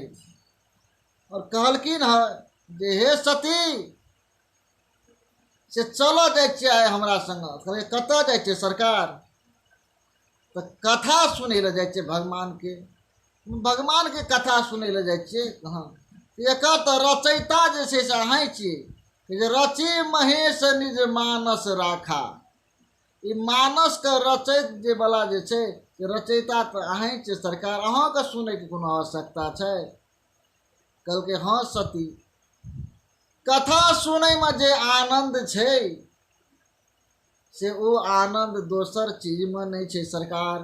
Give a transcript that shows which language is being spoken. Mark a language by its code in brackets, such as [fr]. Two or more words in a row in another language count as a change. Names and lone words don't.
[mai] और कहलखिन ह जे हे सती से चल जाइ छियै आइ हमरा संग। कहलियै कतऽ जाइ छियै सरकार? तऽ कथा सुनै लए जाइ छियै भगवानके कथा सुनै लए जाइ छियै। कहाँ एकर तऽ रचयिता जे छै से अहीं छियै जे [awa] रची महेश निज मानस राखा। [mai] ई मानसके रचैत जे बला जे छै से रचयिता तऽ अहीं छियै सरकार, अहाँके सुनैके कोनो आवश्यकता छै? कहलकै हाँ सती, कथा सुनैमे जे आनन्द छै से ओ आनन्द दोसर चीजमे नहि छै सरकार।